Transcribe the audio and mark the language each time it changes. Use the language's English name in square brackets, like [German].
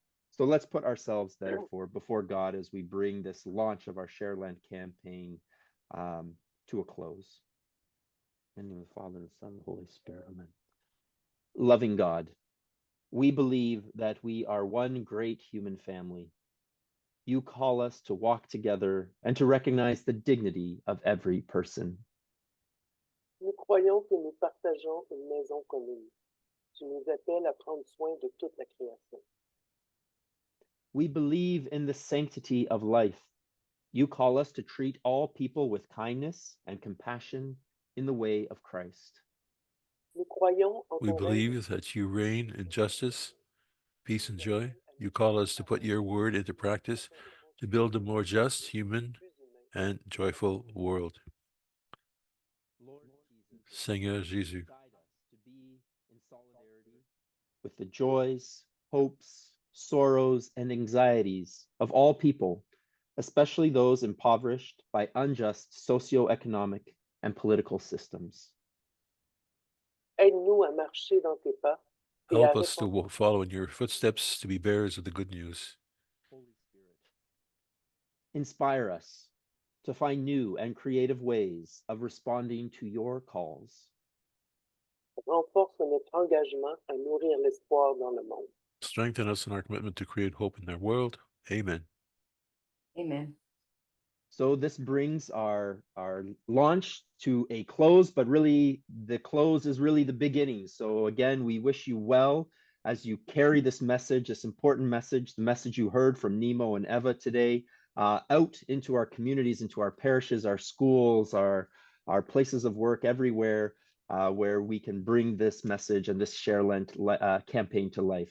[English] So let's put ourselves therefore before God as we bring this launch of our Share Lent campaign to a close. In the name of the Father, and the Son, and the Holy Spirit, amen. Loving God, we believe that we are one great human family. You call us to walk together and to recognize the dignity of every person. [French] Nous croyons que nous partageons une maison commune. Tu nous appelles à prendre soin de toute la création. [English] We believe in the sanctity of life. You call us to treat all people with kindness and compassion in the way of Christ. [French] Nous croyons en [English] We [French] ton règne. [English] believe that you reign in justice, peace, and joy. You call us to put your word into practice to build a more just, human, and joyful world. [French] Seigneur Jésus, [English] Guide us to be in solidarity with the joys, hopes, sorrows, and anxieties of all people, especially those impoverished by unjust socioeconomic and political systems. [French] Aide-nous à marcher dans tes pas et à [English] help us to [French] répandre [English] follow in your footsteps, to be bearers of the good news. Holy Spirit, inspire us to find new and creative ways of responding to your calls. [French] renforce notre engagement à nourrir l'espoir dans le monde. [English] Strengthen us in our commitment to create hope in our world. Amen. Amen. So this brings our launch to a close, but really the close is really the beginning. So again, we wish you well as you carry this message, this important message, the message you heard from Nnimmo and Eva today, out into our communities, into our parishes, our schools, our places of work, everywhere where we can bring this message and this Share Lent campaign to life.